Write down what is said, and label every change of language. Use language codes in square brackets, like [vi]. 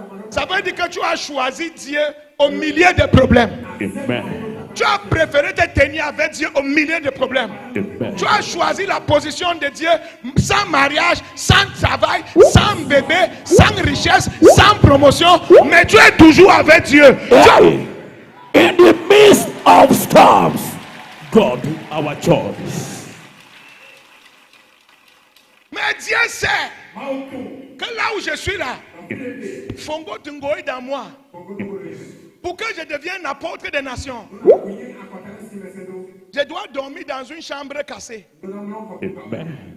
[fr] Ça veut dire que tu as choisi Dieu au milieu des problèmes. Amen. Tu as préféré te tenir avec Dieu au milieu des problèmes. Amen. Tu as choisi la position de Dieu sans mariage, sans travail, sans bébé, sans richesse, sans promotion. Mais tu es toujours avec Dieu. [en] In the midst of storms, God, our choice. [fr] Mais Dieu sait que là où je suis là, Fongo Tungo est dans moi. Pour que je devienne apôtre des nations, je dois dormir dans une chambre cassée. Amen.